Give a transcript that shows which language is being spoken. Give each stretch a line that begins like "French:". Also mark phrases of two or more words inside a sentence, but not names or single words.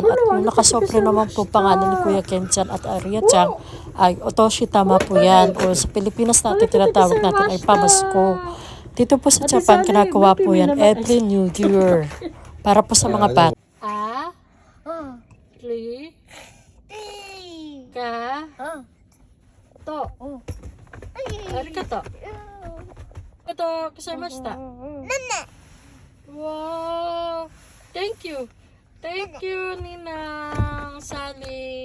Filipino: At kung nakasobre naman po pangalan ni Kuya Kenchan at Aria-chan ay Otoshi, tama po yan. O sa Pilipinas natin tinatawag natin ay pamasko. Dito po sa Japan, kinagawa po yan
English: every New Year.
Filipino: Para po sa mga bata. Ri, ka, to.
Japanese: Arigato. ありがとうございました.
English: Wow. Thank you. Thank you, Ninang, Sally.